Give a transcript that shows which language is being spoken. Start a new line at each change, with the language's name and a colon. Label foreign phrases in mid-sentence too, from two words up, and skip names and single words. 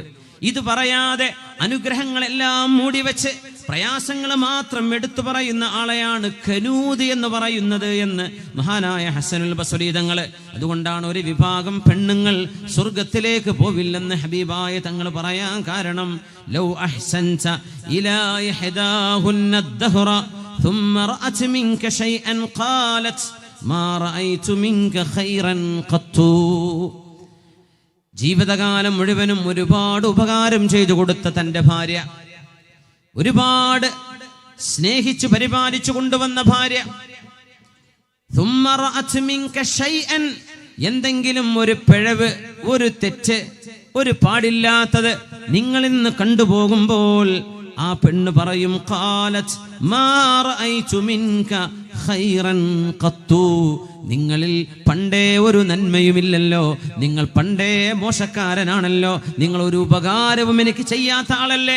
Malayalam: ഇത് പറയാതെ അനുഗ്രഹങ്ങളെല്ലാം മൂടിവെച്ച് പ്രയാസങ്ങൾ മാത്രം എടുത്തു പറയുന്ന ആളെയാണ് കനൂദ് എന്ന് പറയുന്നത് എന്ന് മഹാനായ ഹസനുൽ ബസ്വരി തങ്ങൾ. അതുകൊണ്ടാണ് ഒരു വിഭാഗം പെണ്ണുങ്ങൾ സ്വർഗത്തിലേക്ക് പോവില്ലെന്ന് ഹബീബായ തങ്ങൾ പറയാൻ കാരണം,
Arabic: لو أحسنت إلى إحداهن الدهر ثم رأت منك شيئا قالت ما رأيت منك خيرا قط.
Malayalam: ജീവിതകാലം മുഴുവനും ഒരുപാട് ഉപകാരം ചെയ്തു കൊടുത്ത തന്റെ ഭാര്യ, ഒരുപാട് സ്നേഹിച്ചു പരിപാലിച്ചു കൊണ്ടുവന്ന ഭാര്യ,
Arabic: ثم رأت منك شيئا,
Malayalam: എന്തെങ്കിലും ഒരു പിഴവ്, ഒരു തെറ്റ്, ഒരു പാടില്ലാത്തത് നിങ്ങളിൽ നിന്ന് കണ്ടുപോകുമ്പോൾ ആ പെണ്ണ് പറയും,
Arabic: قالت ما رأيت منك خيرا قط,
Malayalam: നിങ്ങളിൽ പണ്ടേ ഒരു നന്മയുമില്ലല്ലോ, നിങ്ങൾ പണ്ടേ മോശക്കാരനാണല്ലോ, നിങ്ങൾ ഒരു ഉപകാരവും എനിക്ക് ചെയ്യാത്ത ആളല്ലേ.